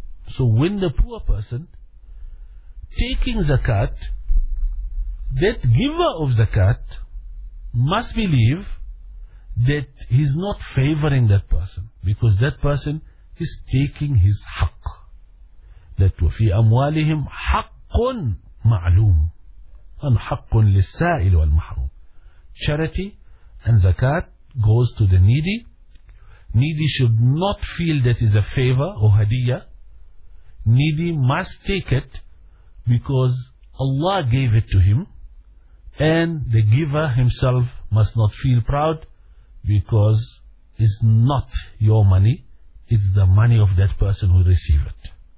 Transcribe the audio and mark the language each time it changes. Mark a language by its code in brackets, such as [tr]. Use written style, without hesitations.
[en] So when the poor person taking zakat, that giver of zakat must believe that he's not favoring that person, because that person is taking his haqq. [ar] That وَفِي أَمْوَالِهِمْ حَقٌ مَعْلُومٌ أَنْ حَقٌ لِلسَّائِلِ وَالْمَحْرُومِ. [en] Charity and zakat goes to the needy. Needy should not feel that is a favor or hadiyah. Needy must take it because Allah gave it to him, and the giver himself must not feel proud because it's not your money, it's the money of that person who received it.